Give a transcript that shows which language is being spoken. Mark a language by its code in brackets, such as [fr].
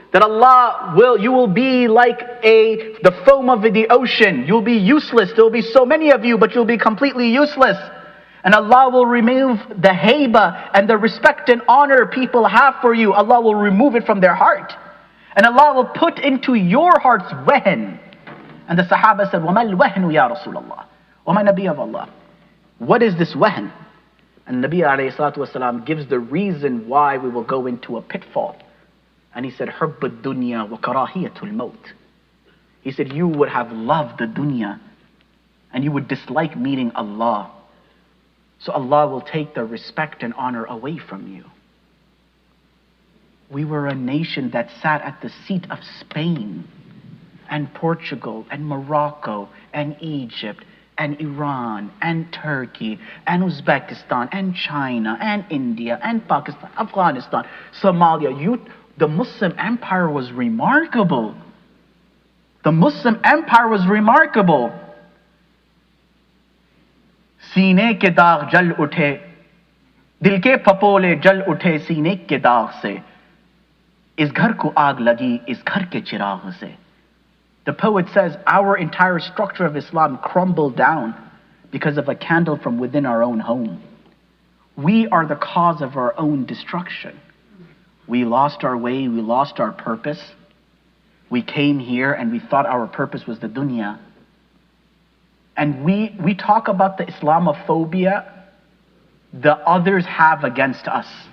[en] That you will be like the foam of the ocean. You'll be useless. There will be so many of you, but you'll be completely useless. And Allah will remove the haiba and the respect and honor people have for you. Allah will remove it from their heart. And Allah will put into your hearts wahan. And the Sahaba said, [ar] وَمَا الْوَهْنُ يَا رَسُولَ اللَّهِ. [en] O my Nabi of Allah, what is this wahan? And Nabi alayhi salatu wasalam gives the reason why we will go into a pitfall. And he said, [ar] حُبُّ الدُّنْيَا وَكَرَاهِيَةُ الْمَوْتِ. [en] He said, you would have loved the dunya and you would dislike meeting Allah. So Allah will take the respect and honor away from you. We were a nation that sat at the seat of Spain and Portugal and Morocco and Egypt and Iran and Turkey and Uzbekistan and China and India and Pakistan, Afghanistan, Somalia. The Muslim empire was remarkable. The Muslim empire was remarkable. [hi] सीने के दाग जल उठे, दिल के फपोले जल उठे सीने के दाग से, इस घर को आग लगी इस घर के चिराग से. [en] The poet says our entire structure of Islam crumbled down because of a candle from within our own home. We are the cause of our own destruction. We lost our way, we lost our purpose. We came here and we thought our purpose was the dunya. And we talk about the Islamophobia the others have against us.